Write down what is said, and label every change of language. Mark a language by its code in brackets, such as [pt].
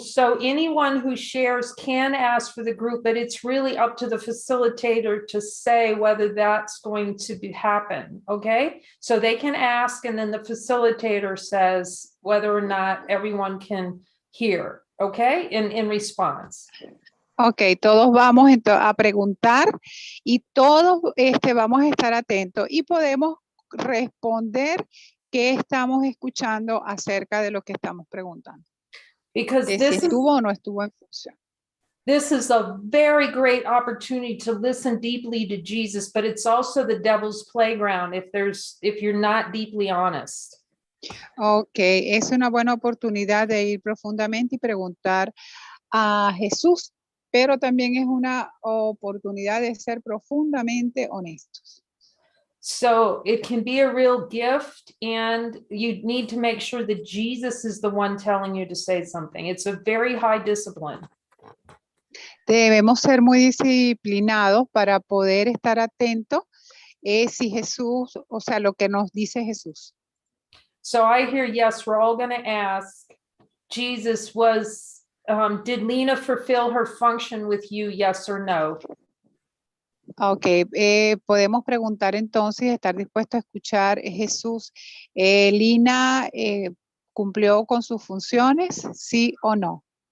[en] So anyone who shares can ask for the group, but it's really up to the facilitator to say whether that's going to happen. Okay, so they can ask, and then the facilitator says whether or not everyone can hear. Okay, in response. [es] Ok, todos vamos a preguntar y todos vamos a estar atentos y podemos responder qué estamos escuchando acerca de lo que estamos preguntando. [en] Because [es] Si [en] this [es] estuvo o no estuvo en función. [en] This is a very great opportunity to listen deeply to Jesus, but it's also the devil's playground if you're not deeply honest. [es] Ok, es una buena oportunidad de ir profundamente y preguntar a Jesús, pero también es una oportunidad de ser profundamente honestos. [en] So it can be a real gift, and you need to make sure that Jesus is the one telling you to say something. It's a very high discipline. [es] Debemos ser muy disciplinados para poder estar atentos si Jesús, o sea, lo que nos dice Jesús. [en] So I hear, yes, we're all going to ask. Jesus, was Did Lena fulfill her function with you, yes or no? [es] Ok, podemos preguntar entonces, estar dispuesto a escuchar, Jesús, Lina cumplió con sus funciones, sí o no.